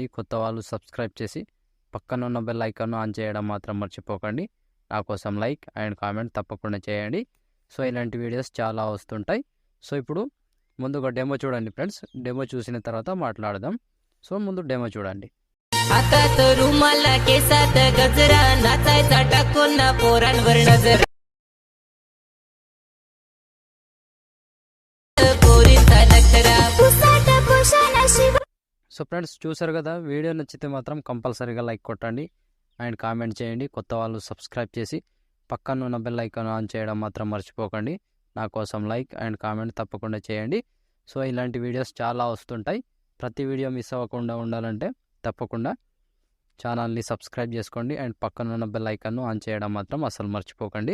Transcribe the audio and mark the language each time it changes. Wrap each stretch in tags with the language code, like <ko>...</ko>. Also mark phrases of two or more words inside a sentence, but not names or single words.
<te>కొత్త వాళ్ళు సబ్స్క్రైబ్ చేసి పక్కన ఉన్న</te> <en>bell icon on</en> <te>చేయడం మాత్రం మర్చిపోకండి. నా కోసం</te> <en>like and comment</en> <te>తప్పకుండా చేయండి. సో ఇలాంటి వీడియోస్ చాలా వస్తుంటాయి. సో ఇప్పుడు ముందుగా డెమో చూడండి ఫ్రెండ్స్. డెమో చూసిన తర్వాత మాట్లాడదాం. సో ముందు డెమో చూడండి.</te> <mr>हातात रुमाला केसात गजरा नाचायचा टाकून ना पोरांवर नजर पोरींचा नखरा पुसाट पोषाला शिव.</mr> <en>so friends</en> <te>చూసారు కదా. వీడియో నచ్చితే మాత్రం</te> <en>compulsory like</en> <te>కొట్టండి అండ్ కామెంట్ చేయండి. కొత్త వాళ్ళు సబ్స్క్రైబ్ చేసి పక్కన ఉన్న</te> <en>bell icon on</en> <te>చేయడం మాత్రం మర్చిపోకండి. నా కోసం</te> <en>like and comment</en> <te>తప్పకుండా చేయండి. సో ఇలాంటి వీడియోస్ చాలా వస్తుంటాయి. ప్రతి వీడియో మిస్ అవ్వకుండా ఉండాలంటే తప్పకుండా ఛానల్ని సబ్స్క్రైబ్ చేసుకోండి అండ్ పక్కన ఉన్న</te> <en>bell icon on</en> <te>చేయడం మాత్రం అసలు మర్చిపోకండి.</te>